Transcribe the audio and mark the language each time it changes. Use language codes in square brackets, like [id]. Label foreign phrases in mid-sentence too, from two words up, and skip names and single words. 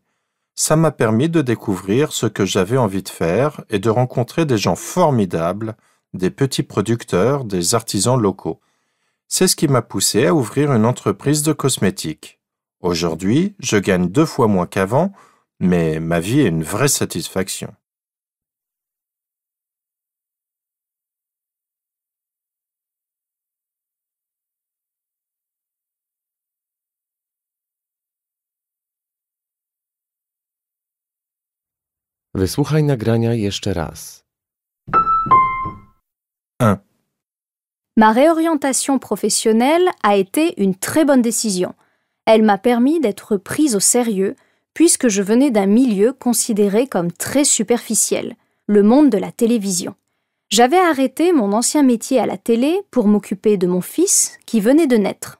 [fr] Ça m'a permis de découvrir ce que j'avais envie de faire et de rencontrer des gens formidables, des petits producteurs, des artisans locaux. C'est ce qui m'a poussé à ouvrir une entreprise de cosmétiques. Aujourd'hui, je gagne 2 fois moins qu'avant, mais ma vie est une vraie satisfaction. [pl] Wysłuchaj nagrania jeszcze raz. 1. [fr] Ma réorientation professionnelle a été une très bonne décision. Elle m'a permis d'être prise au sérieux puisque je venais d'un milieu considéré comme très superficiel, le monde de la télévision. J'avais arrêté mon ancien métier à la télé pour m'occuper de mon fils qui venait de naître.